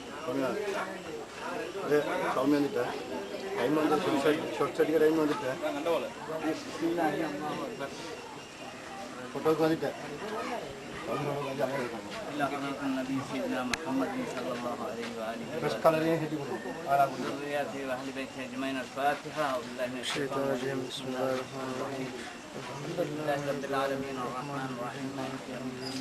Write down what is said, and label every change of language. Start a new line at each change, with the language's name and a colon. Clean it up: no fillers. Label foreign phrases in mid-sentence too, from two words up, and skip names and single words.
Malayalam: അത് സൗമ്യ വന്നിട്ട് ടൈം വന്നിട്ട്
English: short study
Malayalam: ടൈം വന്നിട്ട് ഫോട്ടോക്ക് വന്നിട്ട്
Arabic: النبي سيدنا محمد صلى الله عليه وآله وذرياته وأهل بيته أجمعين. الفاتحة. وبالله من الشيطان الرجيم. بسم الله الرحمن الرحيم. الحمد لله رب العالمين الرحمن الرحيم مالك يوم الدين.